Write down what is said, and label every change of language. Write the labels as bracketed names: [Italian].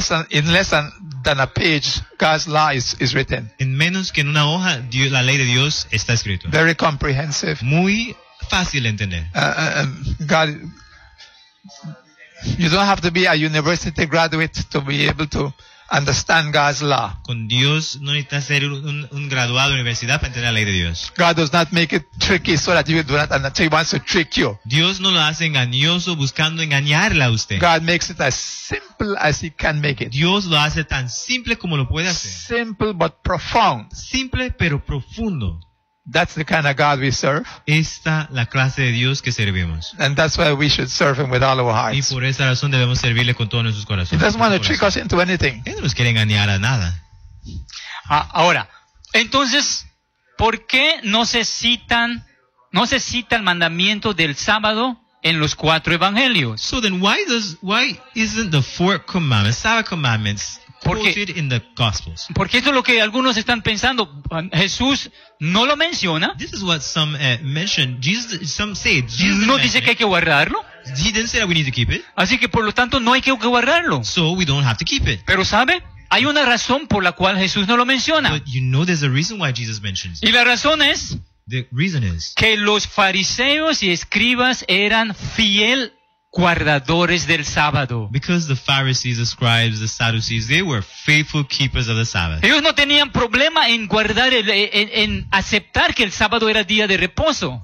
[English] In less than a page, God's law is written. [Spanish] En menos que en una hoja, Dios, la ley de Dios está escrito. [English] Very comprehensive. [Spanish] Muy fácil de entender. [English] God, you don't have to be a university graduate to be able to understand God's law. [Spanish] Con Dios no necesitas ser un graduado de universidad para entender la ley de Dios. [English] God does not make it tricky so that you do not understand. He wants to trick you. [Spanish] Dios no lo hace engañoso buscando engañarla a usted. [English] God makes it as simple as he can make it. [Spanish] Dios lo hace tan simple como lo puede hacer. [English] Simple but profound. [Spanish] Simple pero profundo. [English] That's the kind of God we serve. [Spanish] Esta la clase de Dios que servimos. [English] And that's why we should serve him with all our hearts. [Spanish] Y por esa razón debemos servirle con todos nuestros corazones. [English] He doesn't want to trick us into anything. [Spanish] Él no nos quiere engañar a nada. Ahora, entonces, ¿por qué no se cita el mandamiento del sábado en los cuatro evangelios? [English] So then why isn't the fourth commandment, Sabbath commandments, quoted in the Gospels? [Spanish] Porque esto es lo que algunos están pensando. Jesús no lo menciona. [English] This is what some mention. Jesus [Spanish] no dice que hay que guardarlo. [English] He didn't say that we need to keep it. [Spanish] Así que por lo tanto no hay que guardarlo. [English] So we don't have to keep it. [Spanish] Pero sabe, hay una razón por la cual Jesús no lo menciona. [English] But you know there's a reason why Jesus mentions it. [Spanish] Y la razón es [English] the reason is [Spanish] que los fariseos y escribas eran fiel guardadores del sábado. [English] Because the Pharisees, the scribes, the Sadducees, they were faithful keepers of the Sabbath. [Spanish] Ellos no tenían problema en guardar en aceptar que el sábado era día de reposo.